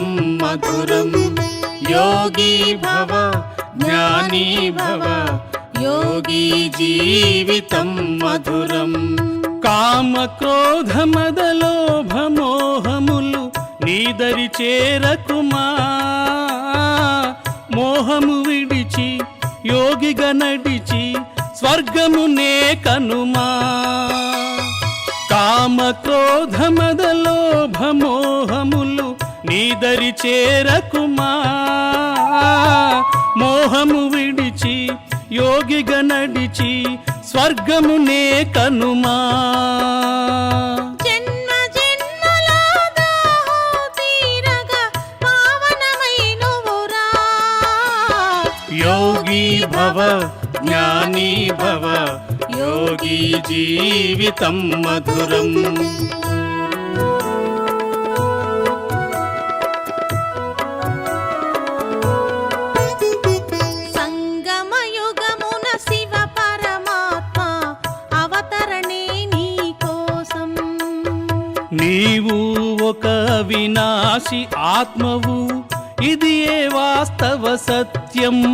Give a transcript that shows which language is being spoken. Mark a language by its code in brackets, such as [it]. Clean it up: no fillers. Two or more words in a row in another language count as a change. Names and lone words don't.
[sa] मधुरम् योगी भव ज्ञानी भव योगी जीवितं मधुरम् [te] కామ క్రోధ మద లోభ మోహములు నీదరి చేరకుమా మోహము విడిచి యోగిగా నడిచి స్వర్గమునే కనుమా కామ క్రోధ మద లోభ మోహములు నీదరి చేరకుమా మోహము విడిచి యోగిగా నడిచి స్వర్గమునే కనుమా [sa] योगी भव ज्ञानी भव योगी जीवितं मधुरम् [te] సంగమయుగమున శివ పరమాత్మ అవతరణే నీ కోసం నీవు ఒక వినాశి ఆత్మవు ఇది ఏ వాస్తవ సత్యం